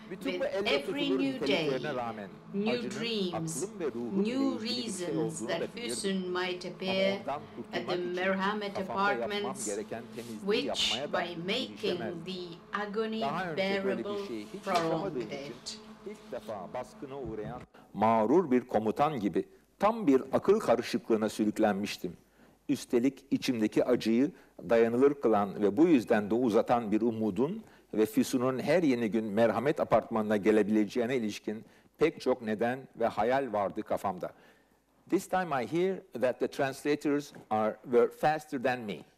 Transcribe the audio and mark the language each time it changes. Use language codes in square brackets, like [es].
[en] With every new day, new dreams, new reasons that Füsun might appear at the Merhamet apartments, which, by making the agony bearable, prolonged it. [tr] İlk defa baskına uğrayan mağrur bir komutan gibi tam bir akıl karışıklığına sürüklenmiştim. Üstelik içimdeki acıyı dayanılır kılan ve bu yüzden de uzatan bir umudun ve Füsun'un her yeni gün merhamet apartmanına gelebileceğine ilişkin pek çok neden ve hayal vardı kafamda. [en] This time I hear that the translators were faster than me.